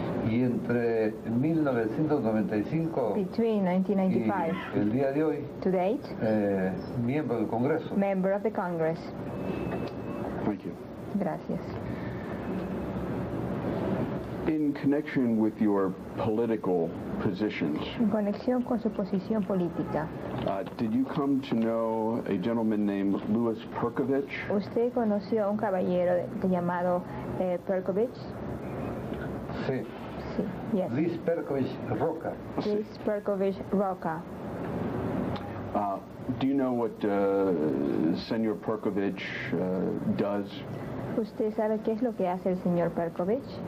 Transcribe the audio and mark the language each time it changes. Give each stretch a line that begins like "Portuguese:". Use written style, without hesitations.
Spanish: y entre 1995
English: Between
Spanish: y 1995 el día de hoy,
English: to date,
Spanish: miembro del Congreso.
English: member of the Congress. Thank you.
Spanish: Gracias.
English: In connection with your political positions,
Spanish: En conexión con su posición política,
English: did you come to know a gentleman named Louis Perkovich?
Spanish: ¿usted conoció a un caballero llamado Perkovich? Sí, Sí,
English: yes.
Spanish: Luis Perkovich Roca. Luis Perkovich Roca.
English: Do you know what Senor Perkovich does?
Spanish: ¿Usted sabe qué es lo que hace el señor Perkovich?